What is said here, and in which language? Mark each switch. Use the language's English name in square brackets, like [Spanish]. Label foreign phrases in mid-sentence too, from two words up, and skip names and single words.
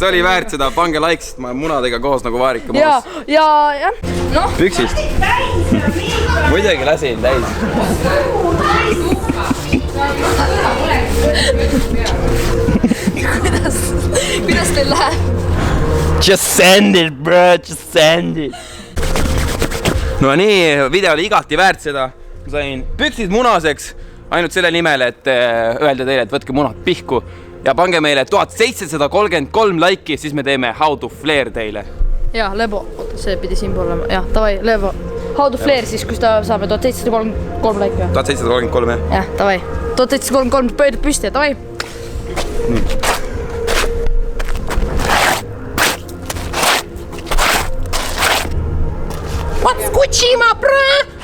[Estonian] See oli väärt seda, pange like, sest ma olen munadega koos nagu vaarika maas. Ja. No. Püksist. Muidugi lasin täis. Kuidas teil läheb? [English] Just send it, bro, just send it. [Estonian] No nii, video oli igati väärt seda. Ma sain püksid munaseks ainult selle nimel, et öelda teile, et võtke munad pihku ja pange meile 1733 laiki, siis me teeme How to Flare teile. Ja, lebo. See pidi siin pool olema. Jah, davai, lebo. How to Flare siis, kus ta saame 1733 laiki. 1733, jah? Jah, davai. 1733 pöödub püsti, davai. [English] What's Gucci, ma bro?